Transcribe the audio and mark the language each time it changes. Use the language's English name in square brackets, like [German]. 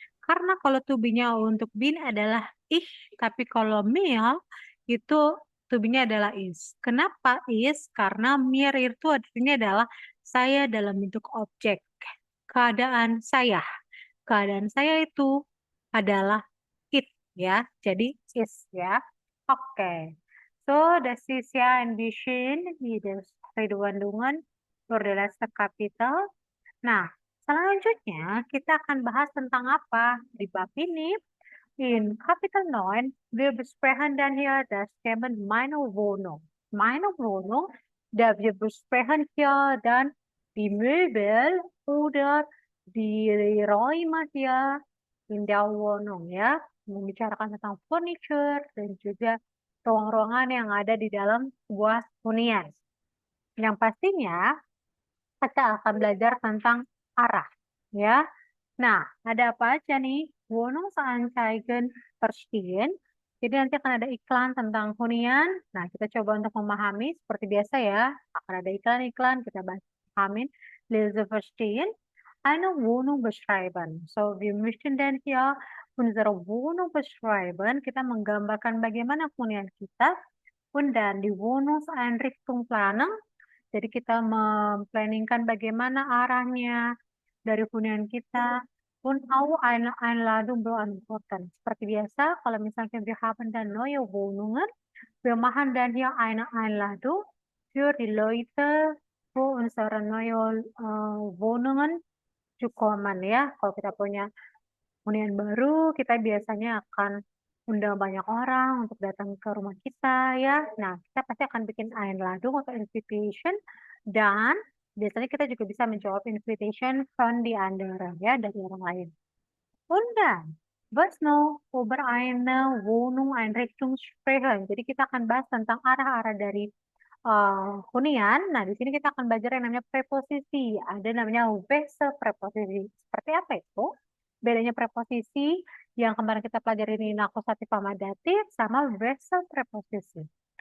[Indonesian] Karena kalau to be-nya untuk bin adalah ich, tapi kalau mir itu to be-nya adalah is. Kenapa is? Karena mir itu artinya adalah saya dalam bentuk objek. Keadaan saya. Keadaan saya itu adalah it ya. Jadi is ya. Oke. [German] So, das ist ja ein bisschen wie das Redewendungen für das letzte Kapitel. [Indonesian] Nah, selanjutnya kita akan bahas tentang apa di bab ini? [German] In Kapitel 9, wir besprechen dann hier das Thema meine Wohnung. Meine Wohnung, da wir besprechen hier dann die Möbel oder die Räume hier in der Wohnung ya, [Indonesian] membicarakan tentang furniture dan juga ruang-ruangan yang ada di dalam sebuah hunian. Yang pastinya kita akan belajar tentang arah ya. Nah, ada apa aja nih? [German] Wohnungsanzeigen verstehen. [Indonesian] Jadi nanti akan ada iklan tentang hunian. Nah, kita coba untuk memahami seperti biasa ya. Akan ada iklan-iklan, kita pahamin. [German] Lese verstehen. Eine Wohnung beschreiben. So, wir möchten dann hier unsere Wohnung beschreiben. [Indonesian] Kita menggambarkan bagaimana hunian kita. [German] Und dann die Wohnungseinrichtung planen. [Indonesian] Jadi kita memplanningkan bagaimana arahnya dari hunian kita. [German] Und auch eine Einladung beantworten. [Indonesian] Seperti biasa, kalau misalnya [German] wir haben dann neue Wohnungen, wir machen dann hier eine Einladung für die Leute, für unsere neue Wohnungen zu kommen ya. [Indonesian] Kalau kita punya hunian baru, kita biasanya akan undang banyak orang untuk datang ke rumah kita ya. Nah, kita pasti akan bikin Einladung atau invitation dan biasanya kita juga bisa menjawab invitation from the anderen ya dari orang lain. [German] Und dann, was noch über eine Wohnung Einrichtung sprechen. [Indonesian] Jadi kita akan bahas tentang arah-arah dari hunian. Nah, di sini kita akan belajar yang namanya preposisi. Ada namanya Wechsel preposisi. Seperti apa itu? Bedanya preposisi yang kemarin kita pelajari ini akusatif sama datif sama Wechsel preposisi.